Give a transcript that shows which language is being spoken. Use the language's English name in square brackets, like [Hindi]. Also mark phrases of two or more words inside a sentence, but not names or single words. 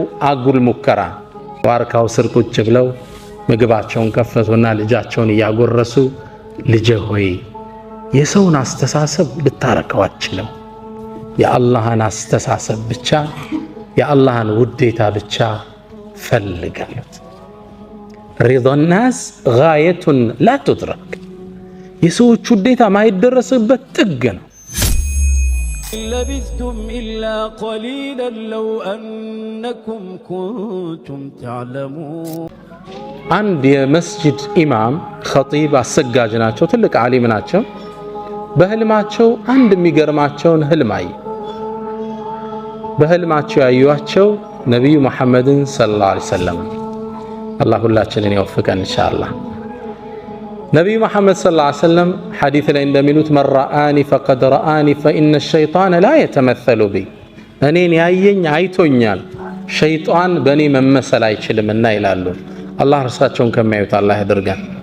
[Amharic] አጉል ሙከራ። ዋርካው ስር ቁጭ ብለው ምግባቸውን ከፈቱና ልጃቸውን እያጎረሱ ልጄ ሆይ የሰውን አስተሳሰብ ልታረከው አትችልም፣ የአላህን አስተሳሰብ ብቻ የአላህን ውዴታ ብቻ ፈልጋሉት። ሪዳ [Arabic] الناس غاية لا تدرك። [Amharic] የሰዎች ውዴታ ማይደረስበት ጥግ ነው። [Arabic] لبثتم إلا قليلا لو أنكم كنتم تعلمون። [Amharic] አንድ የመስጂድ ኢማም ኸጢብ አሰጋጅ ናቸው፣ ትልቅ ዓሊም ናቸው። በህልማቸው አንድ የሚገርማቸውን ህልም አዩ። በህልማቸው ያዩዋቸው ነቢዩ መሐመድን [Arabic] صلى الله عليه وسلم። [Amharic] አላህ ሁላችንን ይወፍቀን ኢንሻአላህ። ነቢዩ መሐመድ [Arabic] صلى الله عليه وسلم [Amharic] ሐዲስ ላይ እንደሚሉት [Arabic] من رآني فقد رآني فإن الشيطان لا يتمثل بي። [Amharic] እኔን ያየኝ አይቶኛል፣ ሸይጣን በእኔ መመሰል አይችልምና ይላሉ። አላህ እርሳቸውን ከሚያዩት አላህ ያድርገን።